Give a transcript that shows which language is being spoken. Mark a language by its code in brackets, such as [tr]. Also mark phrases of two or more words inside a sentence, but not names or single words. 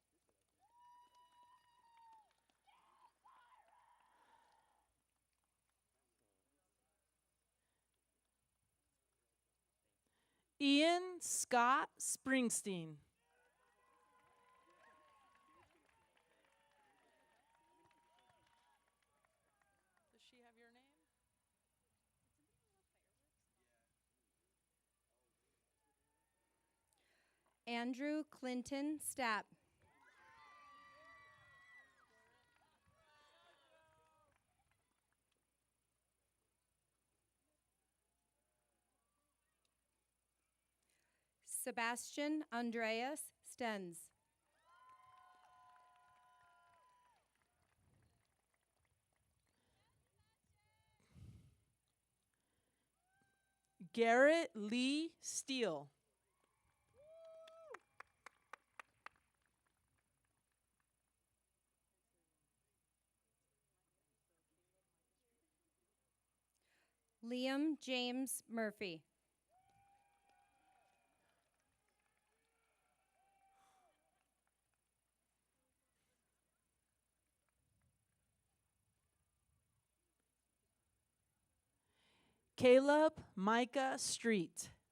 [en] Ian Scott Springsteen. Does she have your name? Andrew Clinton Stapp. Sebastian Andreas Stenz. Garrett Lee Steele. Liam James Murphy. Caleb Micah Street.